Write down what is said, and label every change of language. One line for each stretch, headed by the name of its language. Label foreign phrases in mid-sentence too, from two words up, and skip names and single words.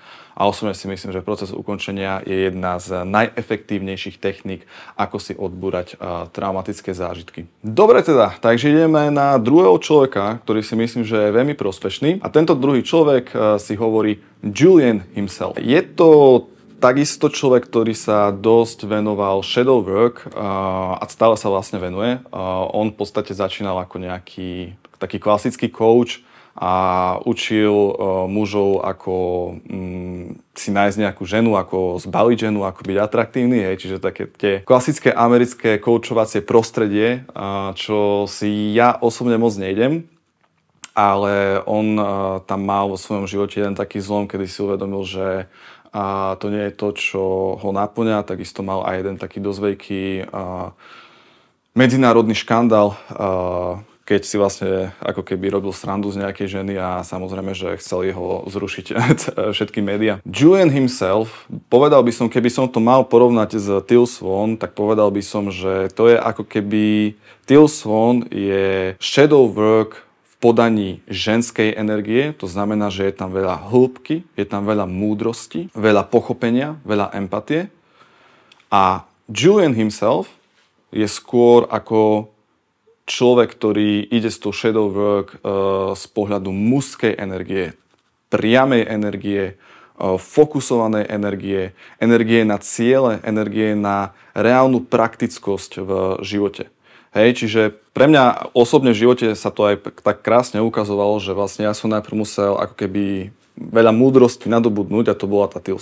Slovak: A osobne si myslím, že proces ukončenia je jedna z najefektívnejších techník, ako si odbúrať traumatické zážitky. Dobre teda, takže ideme na druhého človeka, ktorý si myslím, že je veľmi prospešný. A tento druhý človek si hovorí Julian himself. Je to takisto človek, ktorý sa dosť venoval
English: shadow work
Slovak: a stále sa vlastne venuje. On v podstate začínal ako nejaký taký klasický coach a učil mužov, ako si nájsť nejakú ženu, ako zbaliť ženu, ako byť atraktívny. Čiže také tie klasické americké coachovacie prostredie, čo si ja osobne moc nejdem. Ale on tam mal vo svojom živote jeden taký zlom, kedy si uvedomil, že a to nie je to, čo ho naplňa. Takisto mal aj jeden taký dosť veľký medzinárodný škandál, keď si vlastne ako keby robil srandu z nejakej ženy a samozrejme, že chcel jeho zrušiť všetky médiá. Julian himself, povedal by som, keby som to mal porovnať s Teal Swan, tak povedal by som, že to je ako keby Teal Swan je
English: shadow work
Slovak: podaní ženskej energie, to znamená, že je tam veľa hĺbky, je tam veľa múdrosti, veľa pochopenia, veľa empatie. A Julian himself je skôr ako človek, ktorý ide z toho
English: shadow work
Slovak: z pohľadu mužskej energie, priamej energie, fokusovanej energie, energie na ciele, energie na reálnu praktickosť v živote. Hej, čiže pre mňa osobne v živote sa to aj tak krásne ukazovalo, že vlastne ja som najprv musel ako keby veľa múdrosti nadobudnúť, a to bola tá Teal